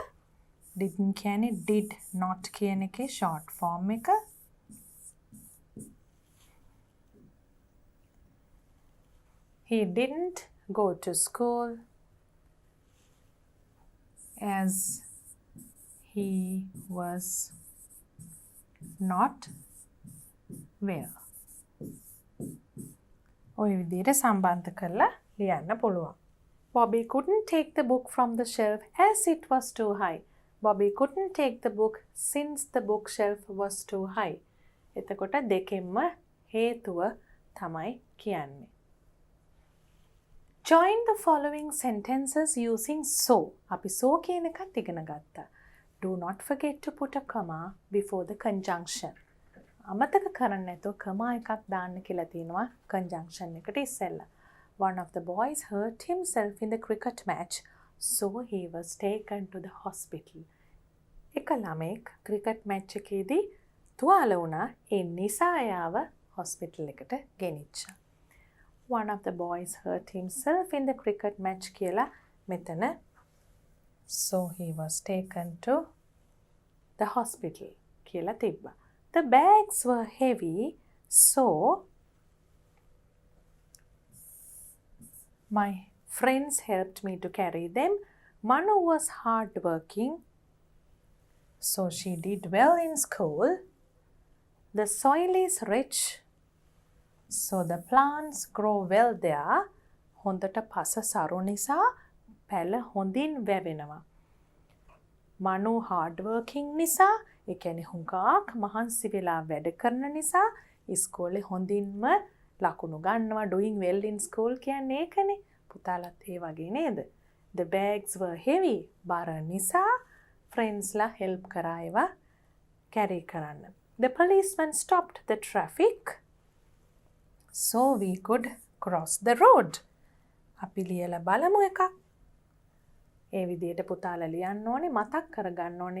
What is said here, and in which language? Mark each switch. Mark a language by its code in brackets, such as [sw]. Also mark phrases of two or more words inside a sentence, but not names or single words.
[si] didn't කියන්නේ [en] did not [si] කියන එකේ [en] short form [si] එක. [en] He didn't go to school as he was not well. [si] ඔය විදිහට සම්බන්ධ කරලා ලියන්න පුළුවන්. [en] Bobby couldn't take the book from the shelf as it was too high. Bobby couldn't take the book since the bookshelf was too high. [si] එතකොට දෙකෙන්ම හේතුව තමයි කියන්නේ. [en] Join the following sentences using so. [si] අපි so කියන එකත් ඉගෙන ගත්තා. [en] Do not forget to put a comma before the conjunction. [si] අමතක කරන්න නැතුව කමා එකක් දාන්න කියලා තියෙනවා conjunction එකට ඉස්සෙල්ලා. [en] One of the boys hurt himself in the cricket match, so he was taken to the hospital. [si] එක ළමෙක් [en] cricket match [si] එකේදී තුවාල වුණා. ඒ නිසා එයාව hospital එකට ගෙනිච්චා. [en] One of the boys hurt himself in the cricket match [si] කියලා මෙතන [en] so he was taken to the hospital [si] කියලා තිබ්බා. [en] The bags were heavy, so my friends helped me to carry them. Manu was hardworking, so she did well in school. The soil is rich, so the plants grow well there. [si] හොඳට පස සරු නිසා පැල හොඳින් වැවෙනවා. Manu hardworking නිසා ඒ කියන්නේ හුඟක් මහන්සි වෙලා වැඩ කරන නිසා ඉස්කෝලේ හොඳින්ම ලකුණු ගන්නවා. [en] doing well in school [si] කියන්නේ ඒකනේ. පුතාලත් ඒ වගේ නේද? [en] The bags were heavy. [si] බර නිසා friendsලා help කරා ඒවා carry කරන්න. [en] The policeman stopped the traffic so we could cross the road. [si] අපි ලියලා බලමු එකක්. ඒ විදිහට පුතාලා ලියන්න ඕනේ, මතක් කරගන්න ඕනේ.